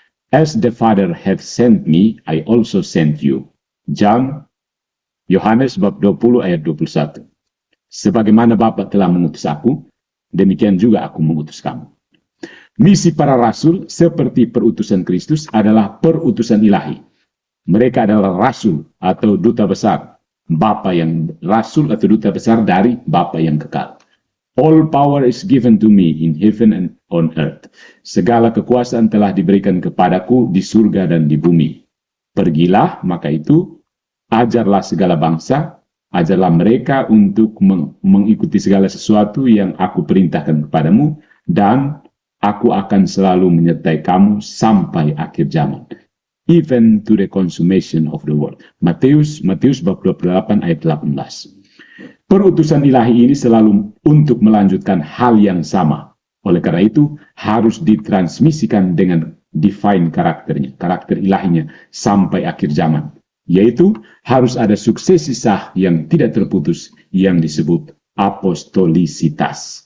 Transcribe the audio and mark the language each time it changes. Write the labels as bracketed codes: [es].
[en] As the Father hath sent me, I also sent you. [id] Yohanes bab 20 ayat 21. Sebagaimana Bapa telah mengutus aku, demikian juga aku mengutus kamu. Misi para rasul seperti perutusan Kristus adalah perutusan ilahi. Mereka adalah rasul atau duta besar, Bapa yang rasul atau duta besar dari Bapa yang kekal. [en] All power is given to me in heaven and on earth. [id] Segala kekuasaan telah diberikan kepadaku di surga dan di bumi. Pergilah, maka itu, ajarlah segala bangsa, ajarlah mereka untuk mengikuti segala sesuatu yang aku perintahkan kepadamu, dan aku akan selalu menyertai kamu sampai akhir zaman. [en] Even to the consummation of the world. [id] Matius bab 28 ayat 18. Perutusan ilahi ini selalu untuk melanjutkan hal yang sama. Oleh karena itu, harus ditransmisikan dengan divine karakternya, karakter ilahinya, sampai akhir zaman. yaitu harus ada suksesi sah yang tidak terputus yang disebut apostolisitas.